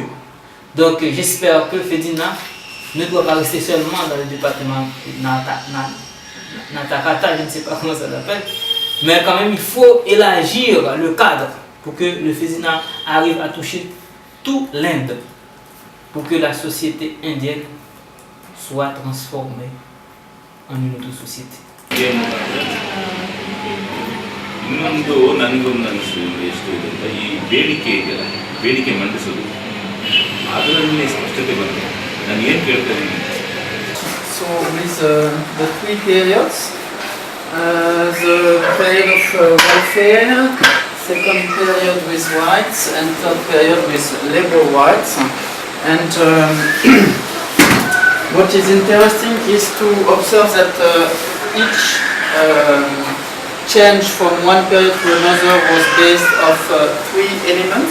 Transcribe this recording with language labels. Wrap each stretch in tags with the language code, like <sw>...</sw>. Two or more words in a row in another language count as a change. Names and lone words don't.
<fr>Donc j'espère que FEDINA ne doit pas rester seulement dans le département Natakata, je ne sais pas comment ça s'appelle, mais quand même il faut élargir le cadre pour que le FEDINA arrive à toucher tout l'Inde, pour que la société indienne soit transformée en une autre société.</fr> <kn>ಇನ್ನೊಂದು ನನಗೊಂದು ಅನಿಸೋದು ಎಷ್ಟು ಇದೆ ಅಂತ ಈ ಬೇಡಿಕೆ ಮಂಡಿಸೋದು ಅದರಲ್ಲಿ ಸ್ಪಷ್ಟತೆ ಬಂದಿದೆ. ನಾನು ಏನು ಕೇಳ್ತಾ ಇದ್ದೀನಿ.</kn> <en>So with the three periods, the period of welfare, second period with rights, and third period with labor rights. And what is interesting is to observe that each change from one period to another was based off three elements.</en>